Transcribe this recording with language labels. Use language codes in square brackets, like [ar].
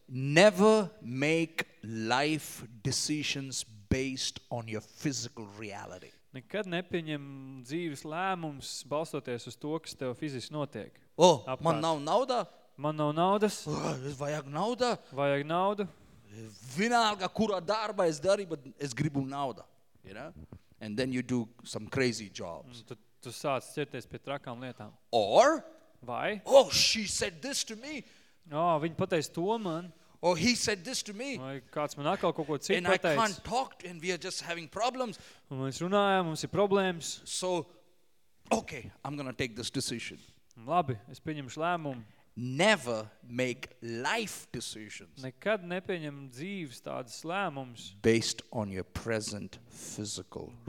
[en] Never make life decisions based on your physical reality. [lv] Nekad nepieņem dzīves lēmumus balstoties uz to, kas tev fiziski notiek. Oh, apkārt. Man nav nauda? Man nav naudas. Vajag nauda? Vajag naudu. Vienalga, kurā darba es darīju, bet es gribu naudu. [en] You know? And then you do some crazy jobs. [lv] Tu sāc ķerties pie trakām lietām. [en] Or? [lv] Vai? [en] Oh, she said this to me. [lv] Oh, viņa pateica to man. [en] Oh, he said this to me. [lv] Vai kāds man atkal kaut ko citu [en] And I can't talk and we are just having problems. [lv] Un mēs runājam, mums ir problēmas. [en] So, okay, I'm gonna take this decision. [lv] Labi, es pieņemšu lēmumu. [en] Never make life decisions. [lv] Nekad nepieņem dzīves tādas lēmumus. [en] Based on your present physical reality.